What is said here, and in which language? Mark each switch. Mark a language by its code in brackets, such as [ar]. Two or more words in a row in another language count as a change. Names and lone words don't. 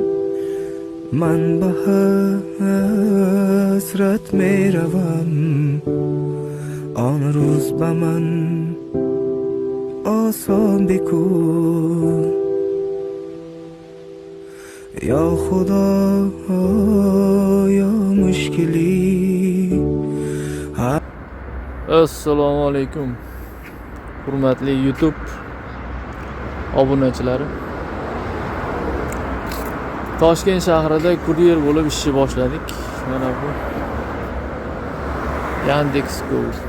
[fa] من به حسرت می روم، آن روز به من آسان بکن. یا خدا یا مشکلی. [uz] Assalomu alaykum. Hurmatli YouTube obunachilari. Toshkent shahrida kuryer bo'lib ishni boshladik. Mana bu Yandex.Go.